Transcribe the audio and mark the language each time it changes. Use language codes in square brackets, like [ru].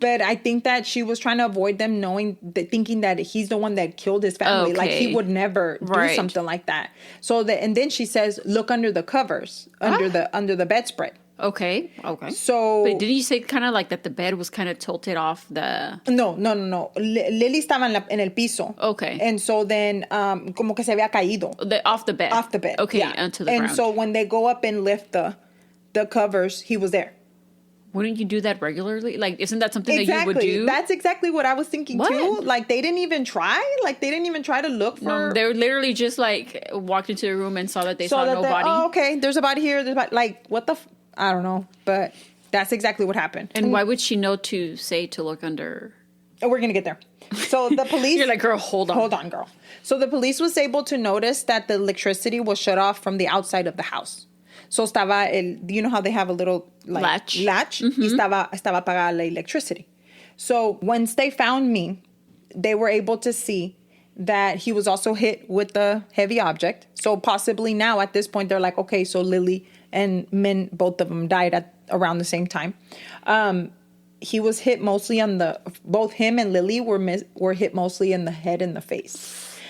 [en] But I think that she was trying to avoid them thinking that he's the one that killed his family. Okay. Like, he would never do something like that. So and then she says, look under the covers, under the bedspread. Okay. So... But did you say kind of like that the bed was kind of tilted off the... [es] No. Lily estaba en el piso. [en] Okay. And so then, [es] como que se había caído. [en] Off the bed. Off the bed. Okay, yeah. onto the ground. And so when they go up and lift the covers, he was there. Wouldn't you do that regularly? Like, isn't that something exactly. that you would do? That's exactly what I was thinking too. Like, they didn't even try. Like, they didn't even try to look for. No, they were literally just like walked into the room and saw that they saw no body. Oh, okay. There's a body here. There's a body. Like, what the? I don't know. But that's exactly what happened. And why would she know to say to look under? Oh, we're gonna get there. So the police. You're like, girl, hold on. Hold on, girl. So the police was able to notice that the electricity was shut off from the outside of the house. So you know how they have a little like, latch? Mm-hmm. [es] Y estaba apagada la electricity. [en] So once they found me, they were able to see that he was also hit with the heavy object. So possibly now at this point, they're like, okay, so Lily and Min, both of them died at around the same time. He was hit mostly on both him and Lily were hit mostly in the head and the face.